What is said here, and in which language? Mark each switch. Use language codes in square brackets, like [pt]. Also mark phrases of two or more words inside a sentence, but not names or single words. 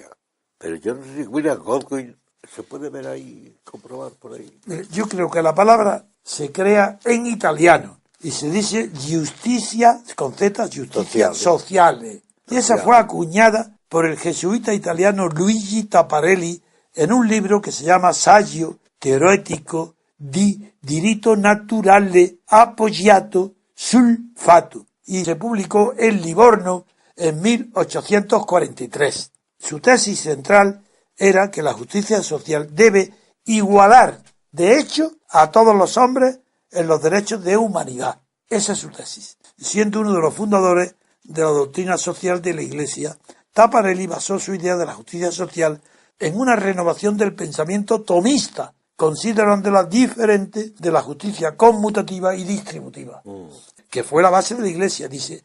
[es] Pero yo no sé si William Goldwyn se puede ver ahí, comprobar por ahí. Yo creo que la palabra se crea en italiano y se dice justicia, con Z, [it] justicia sociale. [es] Y esa fue acuñada por el jesuita italiano Luigi Taparelli en un libro que se llama Saggio teoretico di diritto naturale appoggiato sul fatto y se publicó en Livorno en 1843. Su tesis central era que la justicia social debe igualar, de hecho, a todos los hombres en los derechos de humanidad. Esa es su tesis. Siendo uno de los fundadores de la doctrina social de la Iglesia, Taparelli basó su idea de la justicia social en una renovación del pensamiento tomista, considerándola diferente de la justicia conmutativa y distributiva, que fue la base de la Iglesia, dice.